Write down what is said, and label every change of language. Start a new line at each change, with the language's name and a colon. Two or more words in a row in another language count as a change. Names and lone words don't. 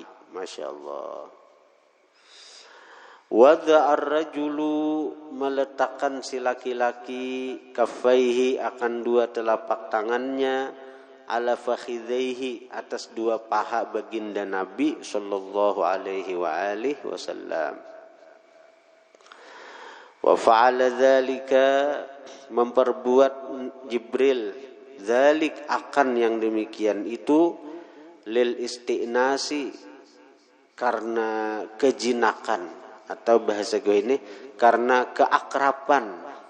Arabic: ما شاء الله. وضع الرجل,
Indonesian: meletakkan si laki-laki kaffaihi akan dua telapak tangannya
Arabic: على فخذيه
Indonesian: atas dua paha baginda Nabi
Arabic: صلى الله عليه وآله وسلم. وفعل ذلك,
Indonesian: memperbuat Jibril dzalik akan yang demikian itu
Arabic: للاستئناس,
Indonesian: karena kejinakan, atau bahasa gue ini karena keakraban.